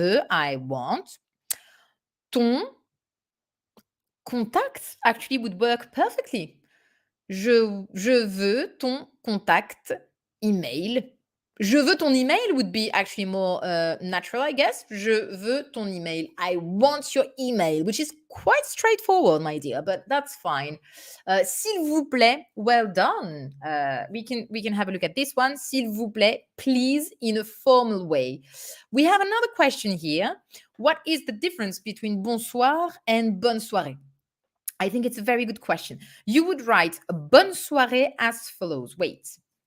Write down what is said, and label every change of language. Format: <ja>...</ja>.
<en>I want.</en> <fr>Ton contact</fr> <en>actually would work perfectly.</en> <fr>Je veux ton contact email. Je veux ton email</fr> <en>would be actually more natural, I guess.</en> <fr>Je veux ton email.</fr> <en>I want your email, which is quite straightforward, my dear, but that's fine.</en> <fr>S'il vous plaît,</fr> <en>well done. We can have a look at this one.</en> <fr>S'il vous plaît,</fr> <en>please, in a formal way. We have another question here. What is the difference between bonsoir and</en> <fr>bonne soirée?</fr> <en>I think it's a very good question. You would write</en> <fr>bonne soirée</fr> <en>as follows. Wait.</en>